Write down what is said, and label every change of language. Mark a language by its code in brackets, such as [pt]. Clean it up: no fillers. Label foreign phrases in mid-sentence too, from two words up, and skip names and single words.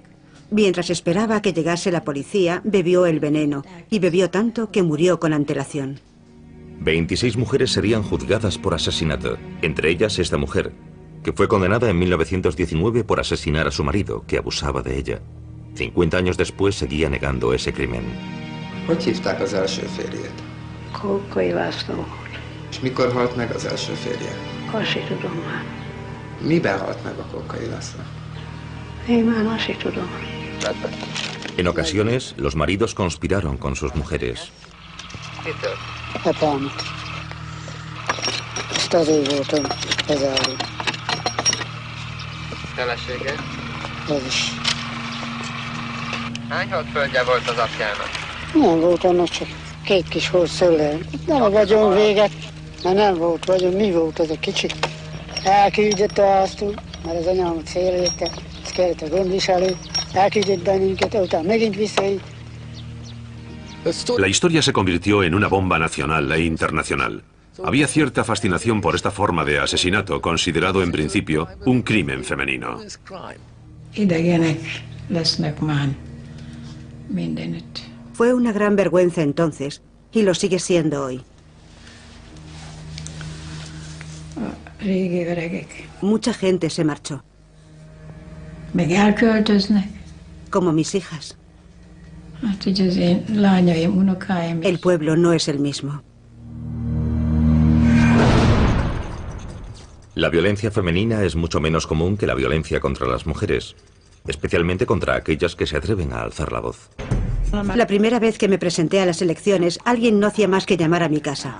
[es] Mientras esperaba a que llegase la policía, bebió el veneno, y bebió tanto que murió con antelación. 26 mujeres serían juzgadas por asesinato, entre ellas esta mujer, que fue condenada en 1919 por asesinar a su marido, que abusaba de ella. 50 años después seguía negando ese crimen. [hu] Kókai László volt. És mikor halt meg az első férje? Azt se tudom már. Miben halt meg a Kókai László? Én már azt se tudom. [es] En ocasiones, los maridos conspiraron con sus mujeres. [hu] Mitől? Apámat. Ezt azért voltam bezárva. Felesége? Ez is. Hány földje volt az apjának? Nem volt annak, csak 2 kis hosszöllel. Nem a vagyon véget, mert nem volt vagyon. Mi volt az a kicsi? Elküldött azt, mert az anyámat félreérte, ezt kellett a gondviselő. Elküldött bennünket, utána megint visszaírt. [es] La historia se convirtió en una bomba nacional e internacional. Había cierta fascinación por esta forma de asesinato, considerado en principio un crimen femenino. [hu] Idegenek lesznek már mindenütt. [es] Fue una gran vergüenza entonces, y lo sigue siendo hoy. [hu] Régi öregek. [es] Mucha gente se marchó, [hu] Meg elköltöznek. [es] como mis hijas. [hu] Hát, hogy az én lányaim, unokáim. [es] El pueblo no es el mismo. La violencia femenina es mucho menos común que la violencia contra las mujeres, especialmente contra aquellas que se atreven a alzar la voz. La primera vez que me presenté a las elecciones, alguien no hacía más que llamar a mi casa.